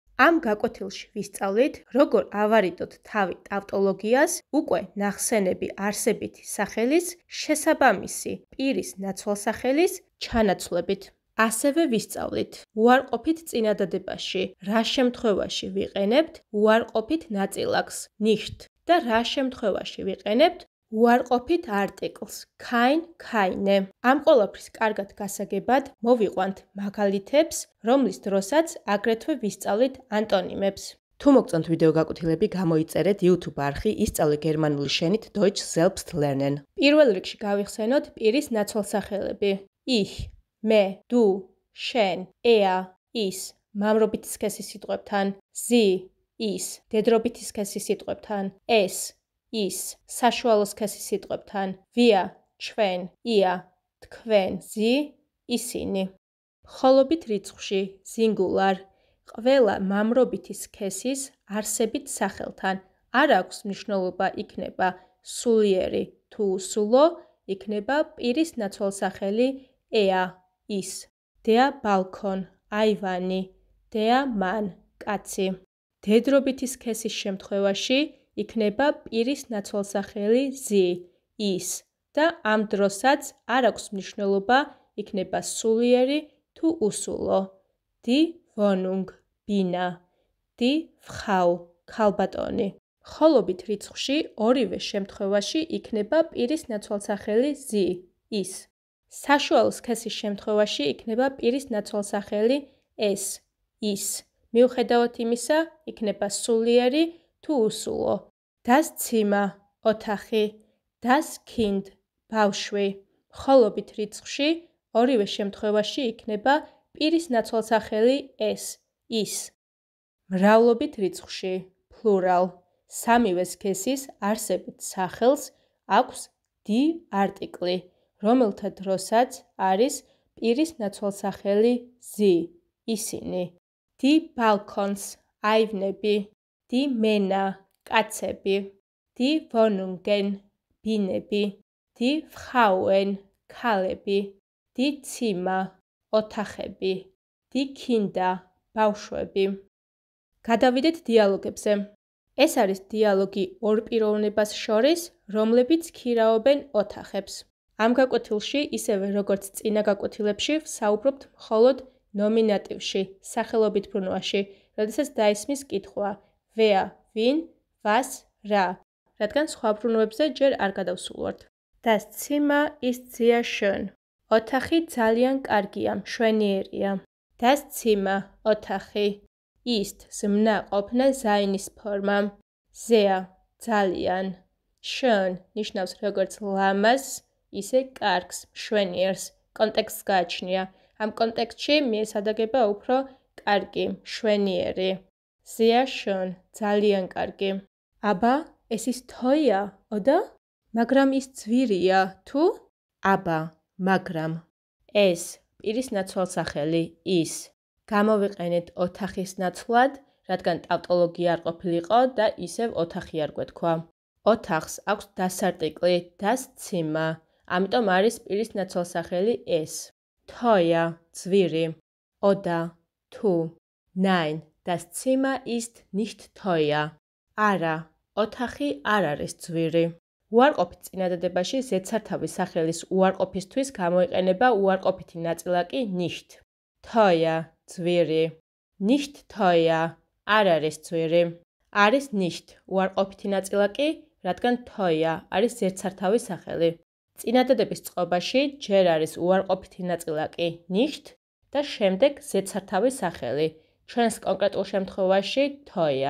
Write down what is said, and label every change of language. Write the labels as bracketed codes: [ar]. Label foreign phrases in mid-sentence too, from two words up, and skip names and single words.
[ka] ამ გაკვეთილში ვისწავლით, როგორ ავარიდოთ თავი ტავტოლოგიას უკვე ნახსენები არსებითი სახელის შესაბამისი პირის ნაცვალსახელის ჩანაცვლებით. ასევე ვისწავლით, უარყოფით წინადადებაში რა შემთხვევაში ვიყენებთ უარყოფით ნაწილაკს nicht და რა შემთხვევაში ვიყენებთ უარყოფით არტიკლს [de] kein, keine. [ka] ამ ყველაფრის კარგად გასაგებად მოვიყვანთ მაგალითებს, რომლის დროსაც აგრეთვე ვისწავლით ანტონიმებს. თუ მოგწონთ ვიდეო გაკვეთილები, გამოიწერეთ YouTube არხი ისწავლე გერმანული შენით [de] Deutsch selbst lernen. [ka] პირველ რიგში გავიხსენოთ პირის ნაცვალსახელები. Ich, მე, du, შენ, er, ის, მამრობითი სქესის სიტყვებთან, sie, ის, დედრობითი სქესის სიტყვებთან, es, ის, საშუალო სქესის სიტყვებთან, wir, ჩვენ, ihr, თქვენ, sie, ისინი. მხოლობით რიცხვში, singular, ყველა მამრობითი სქესის არსებით სახელთან არ აქვს მნიშვნელობა იქნება სულიერი თუ უსულო, იქნება პირის ნაცვალსახელი er, ის. [de] Der Balkon, აივანი, der Mann, [ka] კაცი. დედრობითი სქესის შემთხვევაში იქნება პირის ნაცვალსახელი sie, ის და ამ დროსაც არ აქვს მნიშვნელობა იქნება სულიერი თუ უსულო. [de] Die Wohnung, ბინა, die Frau, [ka] ქალბატონი. მხოლობით რიცხვში ორივე შემთხვევაში იქნება პირის ნაცვალსახელი sie, ის. საშუალო სქესის შემთხვევაში იქნება პირის ნაცვალსახელი es, ის. მიუხედავად იმისა, იქნება სულიერი თუ უსულო. [de] Das Zimmer, ოთახი, das Kind, [ka] ბავშვი. მხოლობით რიცხვში ორივე შემთხვევაში იქნება პირის ნაცვალსახელი es, ის. მრავლობით რიცხვში, plural, სამივე სქესის არსებით სახელს აქვს die არტიკლი, რომელთა დროსაც არის პირის ნაცვალსახელი sie, ისინი. [de] Die Balkons, აივნები, die Männer, კაცები, die Wohnungen, ბინები, die Frauen, ქალები, die Zimmer, ოთახები, die Kinder, [ka] ბავშვები. გადავიდეთ დიალოგებზე. ეს არის დიალოგი ორ პიროვნებას შორის, რომლებიც ქირაობენ ოთახებს. ამ გაკვეთილში, ისევე როგორც წინა გაკვეთილებში, ვსაუბრობთ მხოლოდ ნომინატივში, სახელობით ბრუნვაში, როდესაც დაისმის კითხვა wer, ვინ, was, რა, რადგან სხვა ბრუნვებზე ჯერ არ გადავსულვართ. [de] Das Zimmer ist sehr schön. [ka] ოთახი ძალიან კარგია, მშვენიერია. [de] Das Zimmer, ოთახი. Ist, [ka] ზმნა ყოფნა ზაინის ფორმა. Sehr, ძალიან. Schön, ნიშნავს როგორც ლამაზ, ისე კარგს, მშვენიერს. კონტექსტს გააჩნია. ამ კონტექსტში მიესადაგება უფრო კარგი, მშვენიერი. [de] Sehr schön, [ka] ძალიან კარგი. [de] Aber es ist teuer, oder? [ka] მაგრამ ის ძვირია, თუ? Aber, მაგრამ. Es, პირის ნაცვალსახელი, ის. გამოვიყენეთ ოთახის ნაცვლად, რადგან ტავტოლოგია არ ყოფილიყო და ისევ ოთახი არ გვეთქვა. ოთახს აქვს დასარტიკლი [de] das Zimmer, [ka] ამიტომ არის პირის ნაცვალსახელი es. [de] Teuer, ძვირი. Oder, თუ. Nein, das Zimmer ist nicht teuer. [ka] არა, ოთახი არ არის ძვირი. უარყოფით წინადადებაში ზედსართავის სახელის უარყოფისთვის გამოიყენება უარყოფითი ნაწილაკი nicht. [de] Teuer, ძვირი. Nicht teuer, [ka] არ არის ძვირი. არის nicht უარყოფითი ნაწილაკი, რადგან teuer არის ზედსართავის სახელი. წინადადების წყობაში ჯერ არის უარყოფითი ნაწილაკი nicht და შემდეგ ზედსართავის სახელი. ჩვენს კონკრეტულ შემთხვევაში teuer.